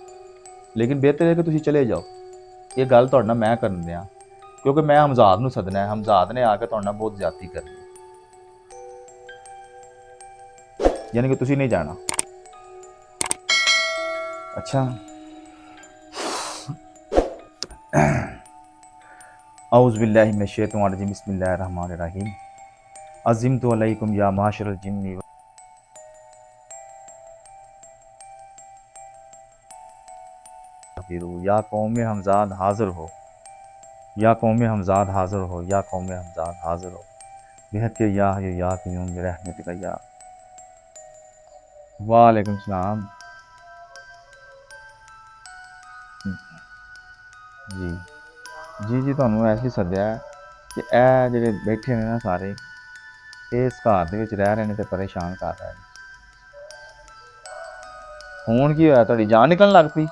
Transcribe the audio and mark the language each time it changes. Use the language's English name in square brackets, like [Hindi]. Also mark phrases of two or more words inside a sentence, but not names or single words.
[Punjabi] ਲੇਕਿਨ ਬਿਹਤਰ ਹੈ ਕਿ ਤੁਸੀਂ ਚਲੇ ਜਾਓ। ਇਹ ਗੱਲ ਤੁਹਾਡੇ ਨਾਲ ਮੈਂ ਕਰਨ ਦਿਆਂ, ਕਿਉਂਕਿ ਮੈਂ ਹਮਜ਼ਾਦ ਨੂੰ ਸੱਦਣਾ ਹੈ। ਹਮਜ਼ਾਦ ਨੇ ਆ ਕੇ ਤੁਹਾਡੇ ਨਾਲ ਬਹੁਤ ਜ਼ਿਆਦਤੀ ਕਰਨੀ, ਯਾਨੀ ਕਿ ਤੁਸੀਂ ਨਹੀਂ ਜਾਣਾ। अच्छा। [Arabic] أعوذ بالله من الشيطان الرجيم، بسم الله الرحمن الرحيم. عزمت عليكم يا معشر الجن [Urdu] یا قوم ہمزاد حاضر ہو, یا قوم ہمزاد حاضر ہو, یا قوم ہمزاد حاضر ہو, [Arabic] बेहद के يا حي يا قيوم برحمتك يا. وعليكم السلام जी। [Punjabi] जी जी, ਤੁਹਾਨੂੰ ਐਸੀ ਸੱਦਿਆ ਕਿ ਇਹ ਜਿਹੜੇ ਬੈਠੇ ਨੇ ਨਾ ਸਾਰੇ, ਇਸ ਘਰ ਦੇ ਵਿੱਚ ਰਹਿ ਰਹੇ ਨੇ ਤੇ ਪਰੇਸ਼ਾਨ ਕਰ ਰਹੇ ਨੇ। ਹੁਣ ਕੀ ਹੋਇਆ? ਤੁਹਾਡੀ ਜਾਨ ਨਿਕਲਣ ਲੱਗ ਪਈ?